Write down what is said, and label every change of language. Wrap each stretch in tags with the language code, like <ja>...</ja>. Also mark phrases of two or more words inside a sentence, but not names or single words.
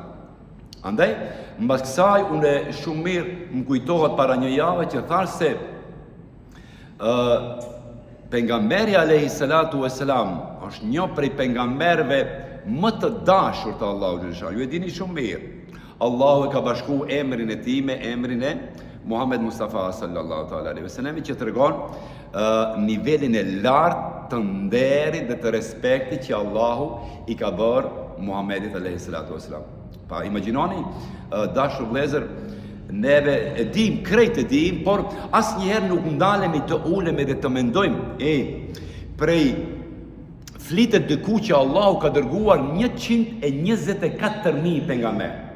<sq>Andaj, mbas kësaj, unë shumë mirë më kujtohet para një jave që thash se pejgamberi</sq> <ar>عليه الصلاة والسلام</ar> <sq>është një prej pejgamberëve më të dashur të Allahut xhalesha. Ju e dini shumë mirë. Allahu e ka bashku emrin e tij me emrin e Muhammed Mustafa</sq> <ar>صلى الله تعالى عليه وسلم,</ar> <sq>që tregon nivelin e lartë të nderit dhe të respektit që Allahu i ka bërë Muhammedit</sq> <ar>عليه الصلاة والسلام.</ar> <sq>Pa imagjinoni, dashur vëllezër, neve e dim, krejt e dim, por asnjëherë nuk ndalemi të ulemi dhe të mendojmë, prej flitet diku që Allahu ka dërguar 124.000 pejgamber.</sq>